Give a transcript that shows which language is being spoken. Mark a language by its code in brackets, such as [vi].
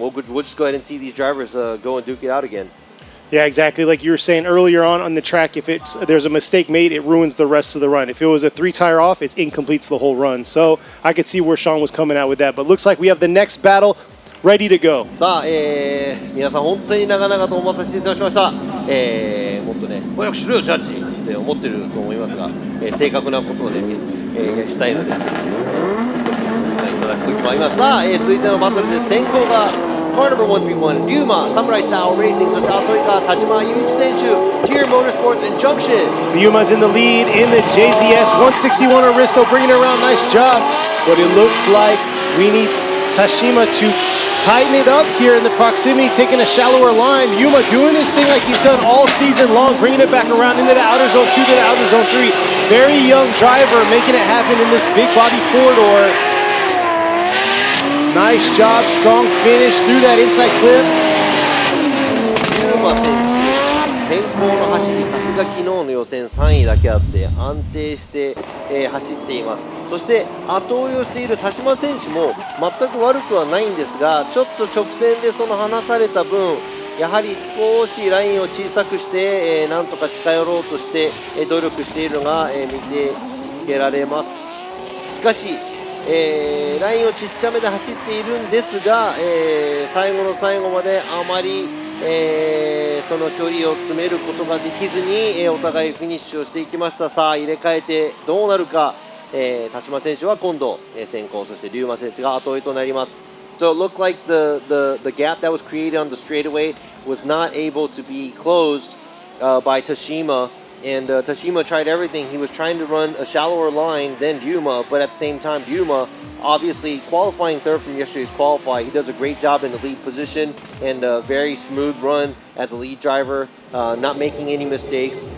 [en] We'll just go ahead and see these drivers go and duke it out again. Yeah, exactly. Like you were saying earlier on the track, if there's a mistake made, it ruins the rest of the run. If it was a 3-tire off, it incompletes the whole run. So I could see where Sean was coming out with that. But looks like we have the next battle ready to go. [ja] さあ、皆さん本当に長々とお待たせいたしました。もっとね、早くしろよジャッジって思ってると思いますが、正確なことをね、したいので、ぜひご覧いただくときもあります。さあ、続いてのバトルです。先行がCar number 131, Ryuma, Samurai Style Racing, そしてItoyama, Tashima, Yuichi 選手, Tier Motorsports and Junction. [en] Ryuma's in the lead in the JZS 161 Aristo, bringing it around. Nice job. But it looks like we need Tashima to tighten it up here in the proximity, taking a shallower line. Ryuma doing his thing like he's done all season long, bringing it back around into the outer zone 2 to the outer zone 3. Very young driver making it happen in this big body four-door. Nice job, strong finish through that inside clip. [ja] ユーマ選手、先行の走り、さすが昨日の予選3位だけあって安定して、走っています。そして後追いをしている田島選手も全く悪くはないんですが、ちょっと直線でその離された分、やはり少しラインを小さくして、なんとか近寄ろうとして、努力しているのが、見ていけられます。しかしラインをちっちゃめで走っているんですが、最後の最後まであまり、その距離を詰めることができずに、お互いフィニッシュをしていきました。さあ入れ替えてどうなるか、田島選手は今度、先行、そして龍馬選手が後追いとなります。 [en] So it looked like the gap that was created on the straightaway was not able to be closed by Tashima. And Tashima tried everything. He was trying to run a shallower line than Ryuma, but at the same time, Ryuma, obviously qualifying third from yesterday's qualify, he does a great job in the lead position and a very smooth run as a lead driver, not making any mistakes.